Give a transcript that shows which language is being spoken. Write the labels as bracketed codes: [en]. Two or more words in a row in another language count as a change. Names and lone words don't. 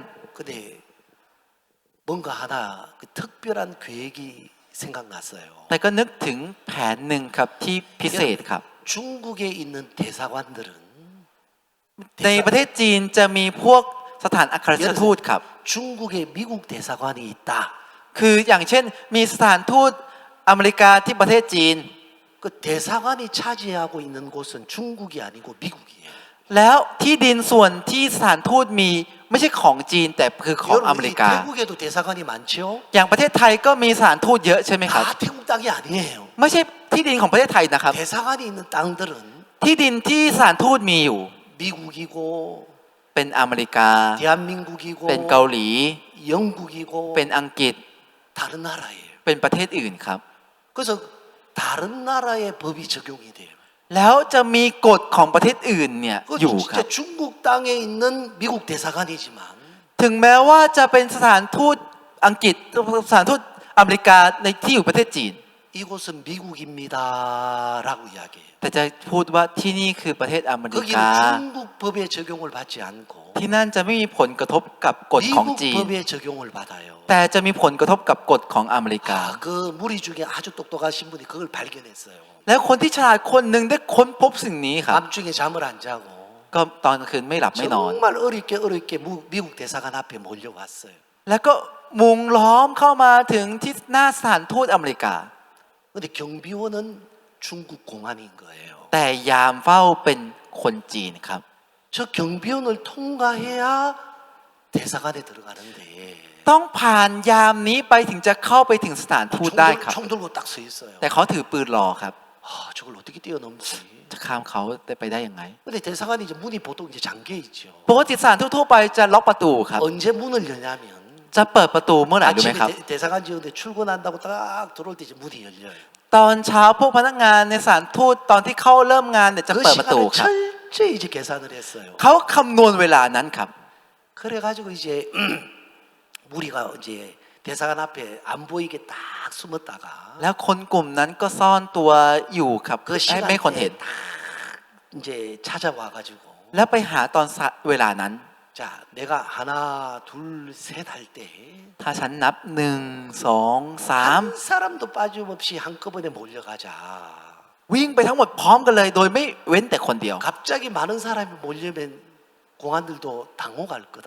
[ko] 근데 뭔가 하나 그 특별한 계획이 생각났어요. [th] แต่ก็นึกถึงแผนหนึ่งครับที่พิเศษครับ [ko] 중국에 있는 대사관들은 [th] ในประเทศจีนจะมีพวกสถานอัครราชทูตครับ [ko] 중국에 미국 대사관이 있다. [th] คืออย่างเช่นมีสถานทูตอเมริกาที่ประเทศจีน [ko] 그 대사관이 차지하고 있는 곳은 중국이 아니고 미국이에요. [th] แล้วที่ดินส่วนที่สถานทูตมีไม่ใช่ของจีนแต่คือของอเม [ko] 여러분 [th] ริ [ko] 이 [th] กา [ko] 태국에도 대사관이 많죠? [th] อย่างประเทศไทยก็มีสถานทูตเยอะใช่ไหมครับ [ko] 다 태국 땅이 아니에요. [th] ไม่ใช่ที่ดินของประเทศไทยนะครับ [ko] 대사관이 있는 땅들은 [th] ที่ดินที่สถานทูตมีอยู่ [ko] 미국이고 [th] เป็นอเมริกา [ko] 대한민국이고 [th] เป็นเกาหลี [ko] 영국이고 [th] เป็นอังกฤษ [ko] 다른 나라예요. [th] เป็นประเทศอื่นครับ [ko] 그래서 다른 나라의 법이 적용이 돼요. [th] แล้วจะมีกฎของประเทศอื่นเนี่ย [ko] 그 [th] อยู่ครั [ko] 진짜 [th] บ [ko] 중국 땅에 있는 미국 대사관이지만 [th] ถึงแม้ว่าจะเป็นสถานทูตอังกฤษสถานทูตอเมริกาในที่อยู่ประเทศจีน [ko] 이곳은 미국입니다라고 이야기해요. [th] แต่จะพูดว่าที่นี่คือประเทศอเมริกา [ko] 거기는 중국 법의 적용을 받지 않고 [th] ที่นั่นจะไม่มีผลกระทบกับกฎของ [ko] 미국 [th] จีน [ko] 법의 적용을 받아요. [th] แต่จะมีผลกระทบกับกฎของอเมริกา [ko] 그 무리 중에 아주 똑똑하신 분이 그걸 발견했어요. [th] แล้วคนที่ฉลาดคนหนึ่งได้ค้นพบสิ่งนี้ครับ [ko] 밤중에 잠을 안 자고 [th] ก็ตอนกลางคืนไม่หลับไม่นอน [ko] 정말 어렵게 미국 대사관 앞에 몰려왔어요. [th] แล้วก็มุงล้อมเข้ามาถึงที่หน้าสถานทูตอเมริกา [ko] 근데 경비원은 중국 공안인 거예요. [th] แต่ยามเฝ้าเป็นคนจีนครับ [ko] 저 경비원을 통과해야 대사관에 들어가는데 [th] ต้องผ่านยามนี้ไปถึงจะเข้าไปถึงสถานทูตได้ครับ [ko] 총 들고 딱 서 있어요. [th] แต่เขาถือปืนรอครับ [ko] 저걸 어떻게 뛰어넘지? [th] จะข้ามเขาไปได้ยังไง [ko] 근데 대사관이 이제 문이 보통 이제 잠겨 있죠. [th] ปกติสถานทูตทั่วไปจะล็อกประตูครับ [ko] 언제 문을 여냐면 [th] จะเปิดประตูเมื่อไหร่รู้ไหม [ko] 아침에 [th] ครับ [ko] 대사관 지역에 출근한다고 딱 들어올 때 이제 문이 열려요. [th] ตอนเช้าพวกพนักงานในสถานทูตตอนที่เข้าเริ่มงานเนี่ยจะ [ko] 그 [th] เปิดประตู [ko] 시간을 [th] ครับ [ko] 철저히 이제 계산을 했어요. [th] เขาคำนวณเวลานั้นครับ [ko] 그래가지고 이제 우리가 이제 대사관 앞에 안 보이게 딱 숨었다가 [th] แล้วคนกลุ่มนั้นก็ซ่อนตัวอยู่ครับ [ko] 그 [th] ให้ไม่คนเห็น [ko] 시간에 딱 이제 찾아와가지고 [th] แล้วไปหาตอนเวลานั้น [ko] 자 내가 하나 둘 셋 할 때 [th] ถ้าฉันนับ1 2 3 [ko] 한 사람도 빠짐없이 한꺼번에 몰려가자. [th] วิ่งไปทั้งหมดพร้อมกันเลย โดยไม่เว้นแต่คนเดียว [ko] 갑자기 많은 사람이 몰려면 공안들도 당혹할 거다.